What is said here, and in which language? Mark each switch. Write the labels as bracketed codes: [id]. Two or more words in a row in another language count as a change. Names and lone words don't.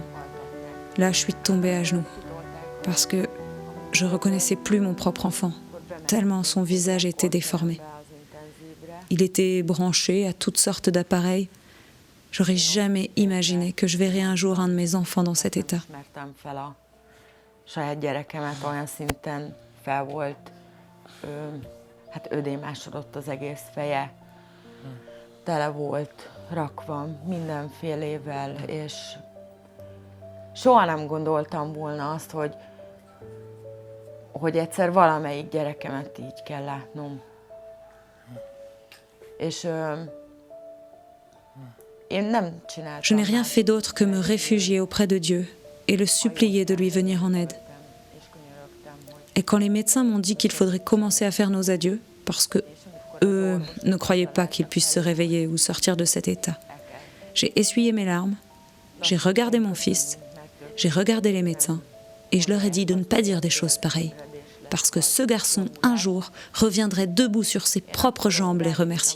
[fr] Là, je suis tombée à genoux parce que je ne reconnaissais plus mon propre enfant, tellement son visage était déformé. Il était branché à toutes sortes d'appareils. J'aurais jamais imaginé que je verrais un jour un de mes enfants dans cet état. [hu] Saját gyerekemet olyan szinten fel volt, hát ödémásodott az egész feje, tele volt rakva mindenfélével, és soha nem gondoltam volna azt, hogy egyszer valamelyik gyerekemet így kell látnom. És én nem csináltam. [fr] Je n'ai rien fait d'autre que me réfugier auprès de Dieu et le supplier de lui venir en aide. Et quand les médecins m'ont dit qu'il faudrait commencer à faire nos adieux, parce que eux ne croyaient pas qu'il puisse se réveiller ou sortir de cet état, j'ai essuyé mes larmes, j'ai regardé mon fils, j'ai regardé les médecins, et je leur ai dit de ne pas dire des choses pareilles, parce que ce garçon, un jour, reviendrait debout sur ses propres jambes les remercier.